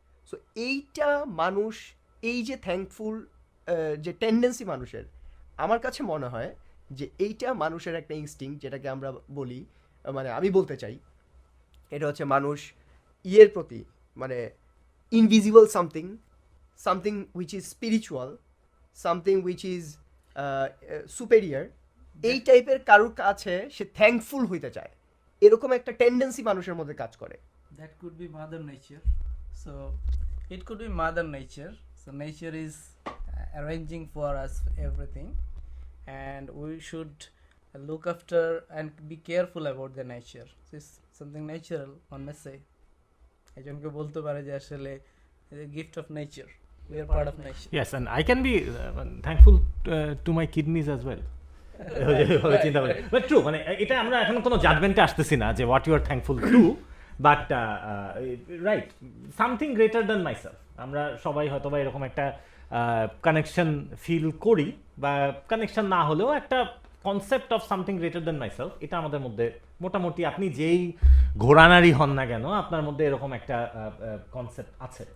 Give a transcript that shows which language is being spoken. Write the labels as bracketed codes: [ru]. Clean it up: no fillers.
[bn] So এইটা মানুষ, এই যে থ্যাঙ্কফুল যে টেন্ডেন্সি মানুষের, আমার কাছে মনে হয় যে এইটা মানুষের একটা ইনস্টিংক্ট, যেটাকে আমরা বলি, মানে আমি বলতে চাই এটা হচ্ছে মানুষ ইয়ের প্রতি, মানে invisible something which is spiritual, something which is superior, এই টাইপের কারোর কাছে সে থ্যাঙ্কফুল হইতে চায়, এরকম একটা টেন্ডেন্সি মানুষের মধ্যে কাজ করে। [en] That could be mother nature. So it could be mother nature. So nature is arranging for us everything, and we should look after and be careful about the nature. So it's something natural, one may say. [bn] একজনকে বলতে পারে যে আসলে [en] gift of nature, we are part of nature. Yes, and I can be thankful to my kidneys as well. [bn] চিন্তা করি, but true, মানে এটা আমরা এখন কোনো জাজমেন্টে আসতেছি না যে [en] what you are thankful to, [bn] but right, [en] Something greater than myself. [bn] আমরা সবাই হয়তো বা এরকম একটা কানেকশন ফিল করি, বা কানেকশন না হলেও একটা concept of [en] something greater than myself, [bn] এটা আমাদের মধ্যে মোটামুটি, আপনি যেই ঘোড়ানারি হন না কেন, আপনার মধ্যে এরকম একটা কনসেপ্ট আছে।